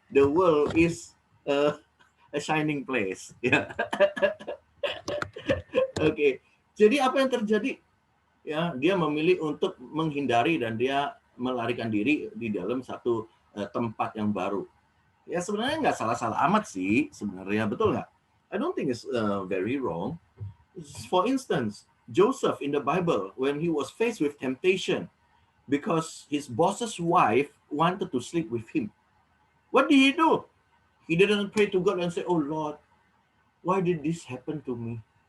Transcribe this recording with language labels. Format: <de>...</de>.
<en>The world is a shining place.</en> <id>Ya. Oke. Jadi apa yang terjadi? Ya, dia memilih untuk menghindari dan dia melarikan diri di dalam satu tempat yang baru. Ya sebenarnya nggak salah-salah amat sih sebenarnya, betul nggak?</id> <en>I don't think it's very wrong. For instance, Joseph in the Bible, when he was faced with temptation because his boss's wife wanted to sleep with him, what did he do? He didn't pray to God and say, "Oh Lord, why did this happen to me?</en>